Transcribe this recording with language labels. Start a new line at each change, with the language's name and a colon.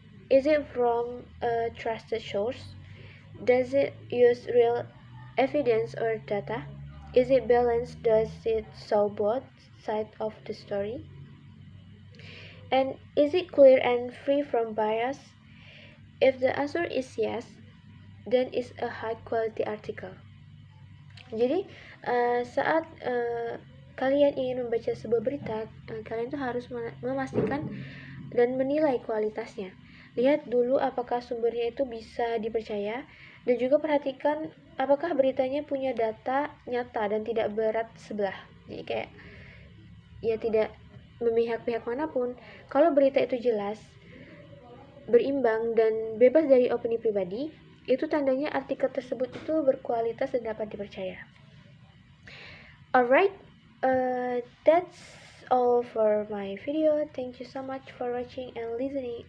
English: Is it from a trusted source? Does it use real evidence or data? Is it balanced? Does it show both sides of the story? And is it clear and free from bias? If the answer is yes, then it's a high quality article.
Indonesian: Jadi saat kalian ingin membaca sebuah berita, kalian tuh harus memastikan dan menilai kualitasnya. Lihat dulu apakah sumbernya itu bisa dipercaya, dan juga perhatikan apakah beritanya punya data nyata dan tidak berat sebelah. Jadi kayak ya tidak memihak pihak manapun. Kalau berita itu jelas, berimbang, dan bebas dari opini pribadi, itu tandanya artikel tersebut itu berkualitas dan dapat dipercaya.
English: Alright, that's all for my video. Thank you so much for watching and listening.